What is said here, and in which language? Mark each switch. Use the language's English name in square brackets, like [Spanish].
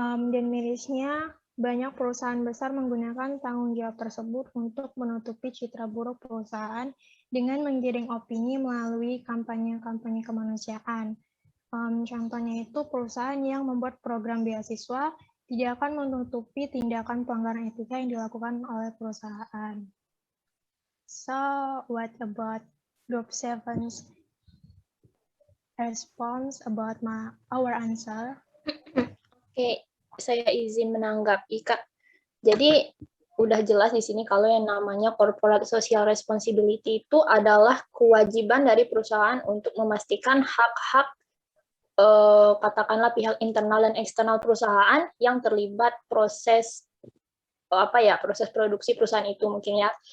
[Indonesian] Dan mirisnya banyak perusahaan besar menggunakan tanggung jawab tersebut untuk menutupi citra buruk perusahaan dengan menggiring opini melalui kampanye-kampanye kemanusiaan. Contohnya itu perusahaan yang membuat program beasiswa tidak akan menutupi tindakan pelanggaran etika yang dilakukan oleh perusahaan. [English] So, what about Group 7's response about our answer? [Indonesian] Oke, saya izin menanggapi, Kak. Jadi, udah jelas di sini kalau yang namanya corporate social responsibility itu adalah kewajiban dari perusahaan untuk memastikan hak-hak katakanlah pihak internal dan eksternal perusahaan yang terlibat proses proses produksi perusahaan itu mungkin ya.